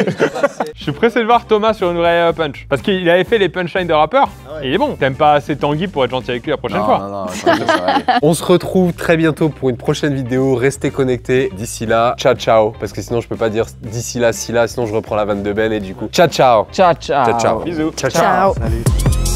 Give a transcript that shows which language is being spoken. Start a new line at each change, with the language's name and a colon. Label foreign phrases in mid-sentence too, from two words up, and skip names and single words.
French: Je suis pressé de voir Thomas sur une vraie punch. Parce qu'il avait fait les punchlines de rappeur. Il est bon. T'aimes pas assez Tanguy pour être gentil avec lui la prochaine fois. Non, ça va aller. On se retrouve très bientôt pour une prochaine vidéo. Restez connectés. D'ici là,
Italian: ciao ciao.
French: Parce que sinon je peux pas dire d'ici là, sinon je reprends la vanne de Ben et du coup,
Italian: ciao ciao. Ciao, ciao. Ciao ciao.
French: Bisous.
Italian: Ciao Ciao.
French: Salut.